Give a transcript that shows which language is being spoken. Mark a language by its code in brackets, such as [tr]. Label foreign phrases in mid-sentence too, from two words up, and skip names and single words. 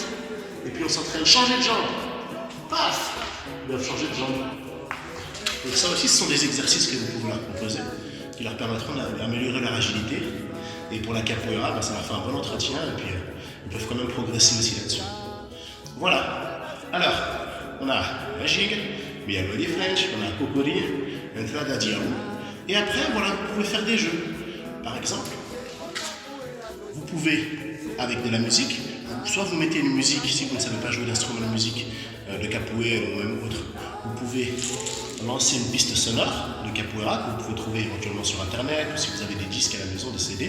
[fr] Et puis on s'entraîne, changer de jambe, paf, ils doivent changer de jambe. Donc ça aussi, ce sont des exercices que vous pouvez leur proposer, qui leur permettront d'améliorer leur agilité. Et pour la capoeira, ça va faire un bon entretien, et puis ils peuvent quand même progresser aussi là-dessus. Voilà. Alors, on a la jig, [pt] Meia-Lua di French, [fr] on a cocorille, [pt] entrada di Aú. [fr] Et après, voilà, vous pouvez faire des jeux. Par exemple, vous pouvez, avec de la musique, soit vous mettez une musique, si vous ne savez pas jouer d'instrument de musique, de capoeira ou même autre, vous pouvez lancer une piste sonore de capoeira que vous pouvez trouver éventuellement sur internet, ou si vous avez des disques à la maison, des CD.